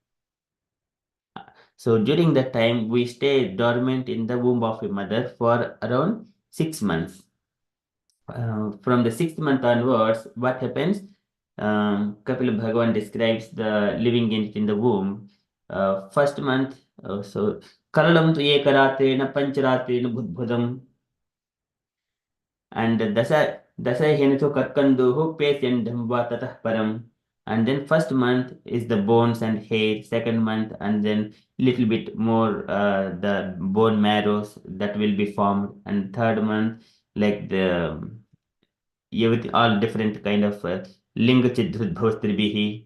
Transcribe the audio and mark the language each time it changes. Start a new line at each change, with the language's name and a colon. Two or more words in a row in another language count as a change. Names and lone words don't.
English: So during that time, we stay dormant in the womb of a mother for around 6 months. From the 6th month onwards, what happens? Kapila Bhagavan describes the living entity in the womb. First month, so
Sanskrit: कललम् तु एकरात्रेण पञ्चरात्रेण बुद्बुदम्. And दशाहेन तु कर्कन्धूः पेश्यण्डं वा ततः परम्.
English: And then first month is the bones and hair, second month, and then little bit more the bone marrows that will be formed, and third month, like the with all different kind of
Sanskrit: लिङ्गच्छिद्रोद्भवस्त्रिभिः.